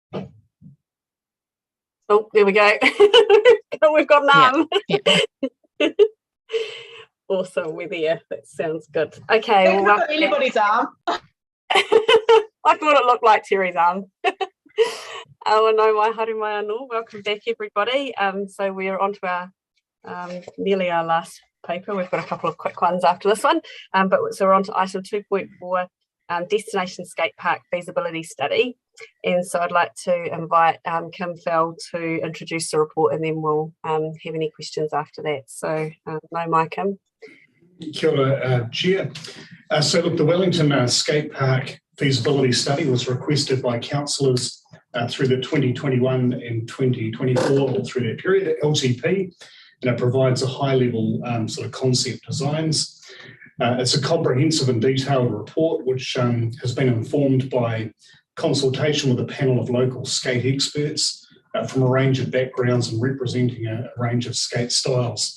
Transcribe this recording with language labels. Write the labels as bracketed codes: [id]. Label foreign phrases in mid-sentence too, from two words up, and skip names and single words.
[en] Oh, there we go. We've got none. Yeah. Awesome, we're there. That sounds good. Okay. Well, not anybody's arm. I thought it looked like Terry's arm. [mi] Oh no, my haere mai anō. [en] Welcome back, everybody. So we're on to our nearly our last paper. We've got a couple of quick ones after this one. So we're on to item 2.4. Destination skate park feasibility study, and so I'd like to invite Kim Fell to introduce the report, and then we'll have any questions after that. So no, my Kim. [mi] Kia ora, [en] Chair. So look, the Wellington skate park feasibility study was requested by councillors through the 2021 and 2024, or through that period, LTP, and it provides a high-level sort of concept designs. It's a comprehensive and detailed report which has been informed by consultation with a panel of local skate experts from a range of backgrounds and representing a range of skate styles.